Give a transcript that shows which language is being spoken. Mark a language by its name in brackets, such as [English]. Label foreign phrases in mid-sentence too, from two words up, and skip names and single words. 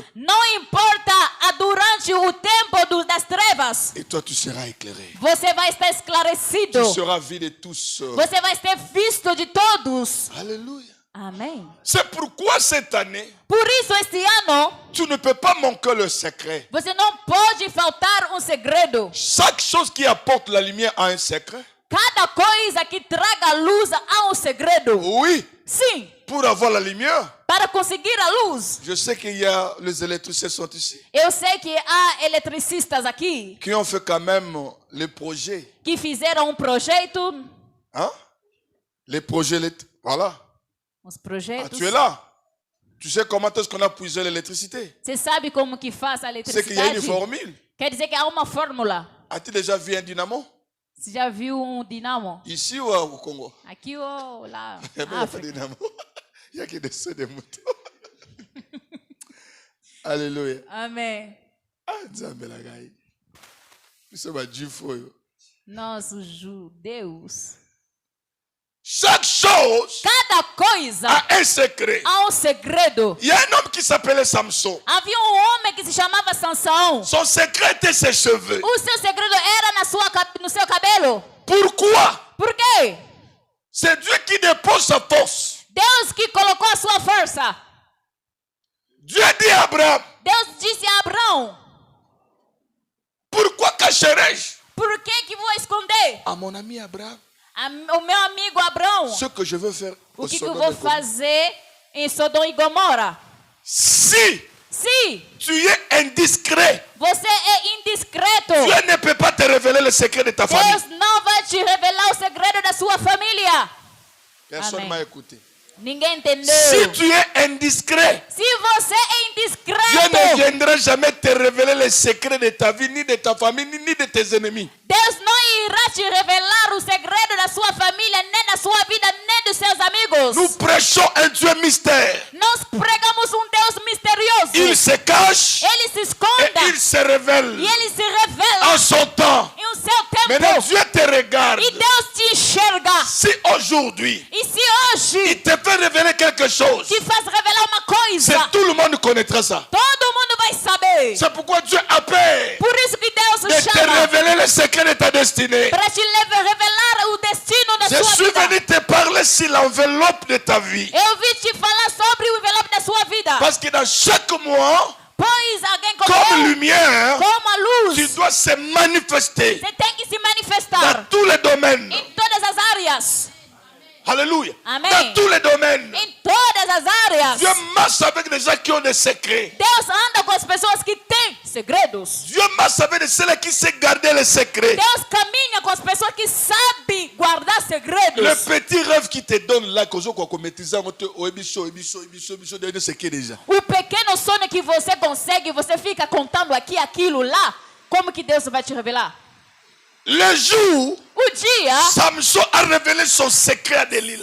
[Portuguese] Não importa durante o tempo das trevas. [French] Et toi, tu seras éclairé. [Portuguese] Você vai estar esclarecido. [French] Tu seras vu de tous. [Portuguese] Você vai ser visto de todos. [French] Alléluia. [Portuguese] Amém. [French] C'est pourquoi cette année, [Portuguese] Por isso, este ano, [French] tu ne peux pas manquer le secret. [Portuguese] você não pode faltar segredo. [French] Chaque chose qui apporte la lumière a un secret. [Portuguese] Cada coisa que traga luz há segredo. [French] Oui, [Portuguese] Sim, [French] pour avoir la lumière, [Portuguese] para conseguir a luz. [French] je sais qu'il y a les électriciens sont ici, [Portuguese] Eu sei que há eletricistas aqui [French] qui ont fait quand même les projets. [Portuguese] que fizeram projeto. [French] Hein? Les projets, voilà. [Portuguese] Os Ah, projetos. [French] tu es là. Tu sais comment est-ce qu'on a puisé l'électricité? [Portuguese] Você sabe como que faz a [French] C'est qu'il y a une [Portuguese] eletricidade? [French] formule. [Portuguese] Quer dizer que há uma fórmula. [French] As-tu déjà vu un dynamo? [Portuguese] Você já viu dinamo? [French] Ici ou au Congo? [Portuguese] Aqui ou lá? [French] Il n'y a pas de [Portuguese] África. [French] dynamo. Il y a que des sons de moutons. Alléluia. [Portuguese] Amém. [French] Ah, [Lingala] Nzambe la gai. [French] Nous sommes à Dieu. [Portuguese] Nós, os judeus. [French] Chaque chose [Portuguese] Cada coisa [French] a un secret. [Portuguese] há segredo. [French] Il y a un homme qui s'appelait Samson. [Portuguese] Havia homem que se chamava Sansão. [French] Son secret était ses cheveux. [Portuguese] O seu segredo era no seu cabelo. [French] Pourquoi? [Portuguese] Por quê? [French] C'est Dieu qui dépose sa force. [Portuguese] Deus que colocou a sua força. [French] Dieu dit à Abraham, [Portuguese] Deus disse a Abraão: [French] pourquoi cacherai-je [Portuguese] por que vou esconder? [French] à mon ami Abraham [Portuguese] O meu amigo Abraão, [French] ce que je veux faire [Portuguese] o [French] au [Portuguese] que eu [French] Sodome [Portuguese] vou [French] et Gomorrhe? [Portuguese] fazer em Sodoma e Gomorra? [French] Si [Portuguese] Se [French] tu es indiscret, [Portuguese] você é indiscreto, [French] Dieu ne peut pas te révéler le secret de ta famille. [Portuguese] Deus não vai te revelar o segredo da sua família. [French] Personne ne [Portuguese] Amen. [French] m'a écouté. [Portuguese] Ninguém entendeu. [French] Si tu es indiscret, [Portuguese] Se você é [French] Dieu ne [Portuguese] indiscreto, [French] viendra jamais te révéler les secrets de ta vie, ni de ta famille, ni de tes ennemis. [Portuguese] Deus não irá vai te revelar o segredo da sua família, nem da sua vida, nem dos seus amigos. [French] Nous prêchons un Dieu mystère. [Portuguese] Nós pregamos um Deus misterioso. [French] Il se cache [Portuguese] Ele se [French] et [Portuguese] esconda [French] il se révèle [Portuguese] e ele se revela [French] en son temps. [Portuguese] em o seu tempo. [French] Maintenant, Dieu te regarde. [Portuguese] E Deus te enxerga. [French] Si aujourd'hui, [Portuguese] E se hoje [French] il te fait révéler quelque chose, [Portuguese] te faz revelar uma coisa, [French] tout le monde connaîtra ça. [Portuguese] todo mundo vai saber. [French] C'est pourquoi Dieu appelle [Portuguese] Por isso que Deus [French] de te [Portuguese] chama [French] révéler les secrets de ta destinée. [Portuguese] para te revelar o destino da [French] Je [Portuguese] sua [French] suis [Portuguese] vida. [French] venu te parler sur l'enveloppe de ta vie. [Portuguese] Eu vim te falar sobre o envelope da sua vida. [French] Parce que dans chaque mois, [Portuguese] Pois alguém como [French] comme [Portuguese] eu, [French] lumière, [Portuguese] como a luz, [French] tu dois se manifester [Portuguese] você tem que se [French] dans [Portuguese] manifestar [French] tous les domaines. [Portuguese] em todas as áreas. [French] Alléluia. [Portuguese] Amen. [French] Dans tous les domaines. [Portuguese] Em todas as áreas. [French] Dieu marche avec des gens qui ont des secrets. [Portuguese] Deus anda com as pessoas que têm segredos. [French] Dieu marche avec ceux qui savent garder les secrets. [Portuguese] Deus caminha com as pessoas que sabem guardar segredos. [French] Le petit rêve qui te donne là, que je crois maîtriser, ce qui est déjà. [Portuguese] O pequeno sonho que você consegue, você fica contando aqui, aquilo lá. Como que Deus vai te revelar? [French] Le jour, [Portuguese] O dia, [French] Samson a révélé son secret à Delilah.